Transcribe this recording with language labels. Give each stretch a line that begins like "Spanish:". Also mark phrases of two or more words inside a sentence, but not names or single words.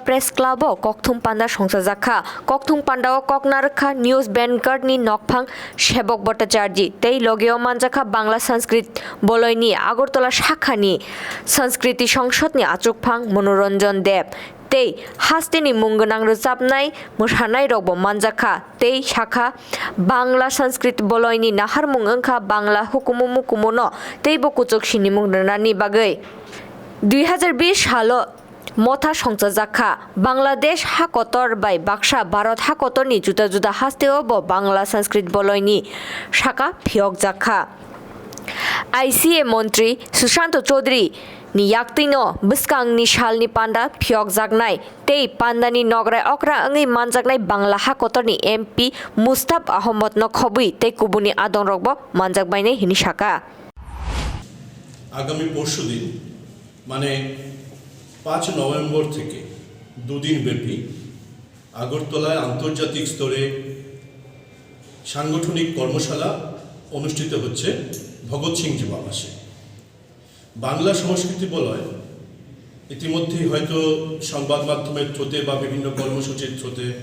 Kok Borok: Press Club o Kokthum Panda Songchajakha Kokthum Panda o Koknarkha News Banker ni Nokphang Shebok Bhattacharji tei logeo manjakha Bangla Sanskrit Boloini Agartala Shakhani Sanskriti Songshotni Achukphang Monoranjan Deb tei hastini munggonang rojabnai mosanai rokbo manjakha tei shakha Bangla Sanskrit Boloini naharmung wngkha Bangla hukumu kumuno tei bo kuchuk sinimung rwnani bagui 2020 সালো মথা সংচাজাখা বাংলাদেশ হাকতর বাই বাক্সা ভারত হাকতরনি জুদা জুদা হাস্তেও বাংলা সংস্কৃত বলয়নি শাখা ফিয়ক জাখা আইসিএ মন্ত্রী সুশান্ত চৌধুরী ni yaktino bwskangni salni panda phiok jaknai tei pandani nograi okra angi manjaknai bangla hakotorni MP Mustap Ahmad no khobui tei kubuni adong rokbo manjakbaine hini shaka
Bangla: আগামী পরশুদিন মানে 5 নভেম্বর থেকে দুদিন ব্যাপী আগরতলায় আন্তর্জাতিক স্তরে সাংগঠনিক কর্মশালা অনুষ্ঠিত হচ্ছে ভগৎ সিং যুবাবাসে বাংলা সংস্কৃতি বলয় ইতিমধ্যেই হয়তো সংবাদ মাধ্যমের থ্রুতে বা বিভিন্ন কর্মসূচির থ্রুতে